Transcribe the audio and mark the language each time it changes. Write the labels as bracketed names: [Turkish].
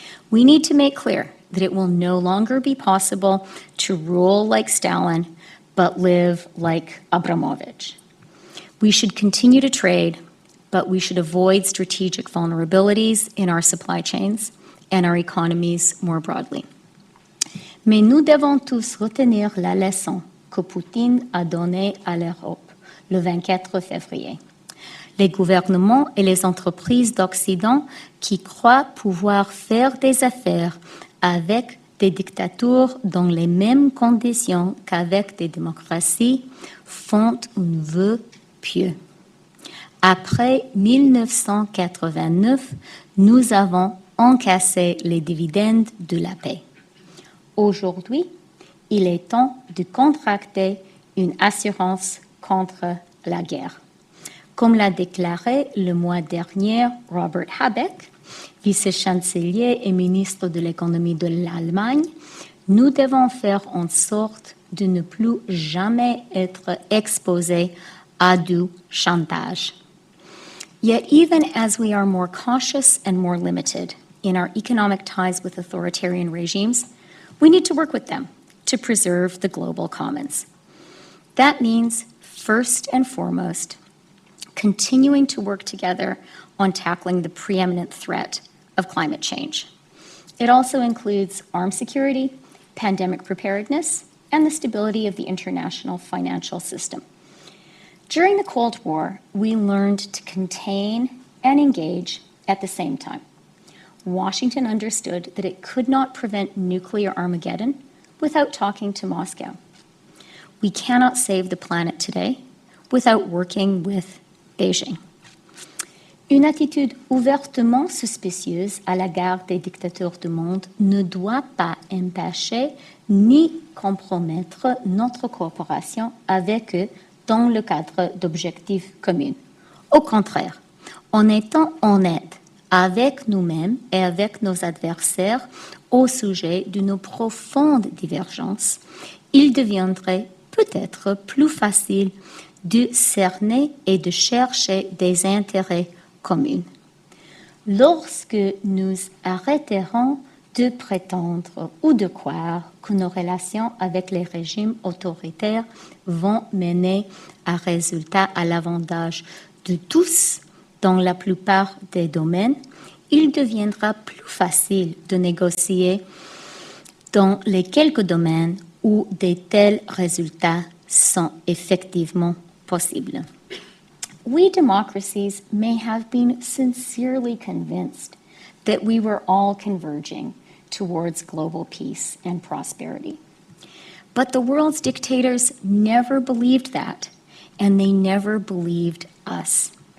[English] We need to make clear that it will no longer be possible to rule like Stalin, but live like Abramovich. We should continue to trade, but we should avoid strategic vulnerabilities in our supply chains and our economies more broadly. [French] Mais nous devons tous retenir la leçon que Poutine a donnée à l'Europe le 24 février. Les gouvernements et les entreprises d'Occident qui croient pouvoir faire des affaires avec des dictatures dans les mêmes conditions qu'avec des démocraties font un vœu pieux. Après 1989, nous avons encaissé les dividendes de la paix. Aujourd'hui, il est temps de contracter une assurance contre la guerre. Comme l'a déclaré le mois dernier Robert Habeck, vice-chancelier et ministre de l'économie de l'Allemagne, nous devons faire en sorte de ne plus jamais être exposés à du chantage. [English] Yet even as we are more cautious and more limited in our economic ties with authoritarian regimes, we need to work with them to preserve the global commons. That means, first and foremost, continuing to work together on tackling the preeminent threat of climate change. It also includes armed security, pandemic preparedness, and the stability of the international financial system. During the Cold War, we learned to contain and engage at the same time. Washington understood that it could not prevent nuclear Armageddon without talking to Moscow. We cannot save the planet today without working with Beijing. [French] Une attitude ouvertement suspicieuse à l'égard des dictateurs du monde ne doit pas empêcher ni compromettre notre coopération avec eux dans le cadre d'objectifs communs. Au contraire, en étant honnête avec nous-mêmes et avec nos adversaires au sujet de nos profondes divergences, il deviendrait peut-être plus facile de cerner et de chercher des intérêts communs. Lorsque nous arrêterons de prétendre ou de croire que nos relations avec les régimes autoritaires vont mener à résultat à l'avantage de tous dans la plupart des domaines, il deviendra plus facile de négocier dans les quelques domaines où de tels résultats sont effectivement possibles. [English] We democracies may have been sincerely convinced that we were all converging towards global peace and prosperity. But the world's dictators never believed that, and they never believed us.